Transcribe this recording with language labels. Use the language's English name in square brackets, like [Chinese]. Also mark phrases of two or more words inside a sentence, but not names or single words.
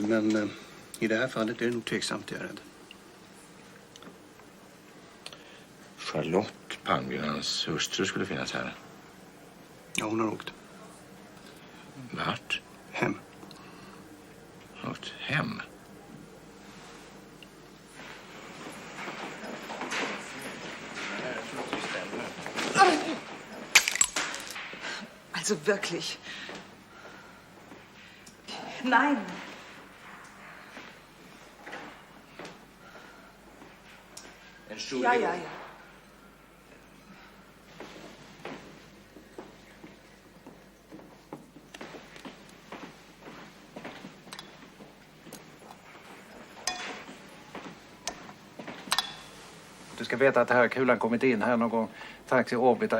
[Swedish] Men i det här fallet är det nog tveksamt, jag är rädd. Charlotte Palmgrens hustru skulle finnas här. Ja, hon har åkt. Vart? Hem. Åkt hem? [German] Also wirklich. Nein. Entschuldigung. Ja. [Swedish] Du ska veta att här kulan kommit in här någon gång strax i orbita.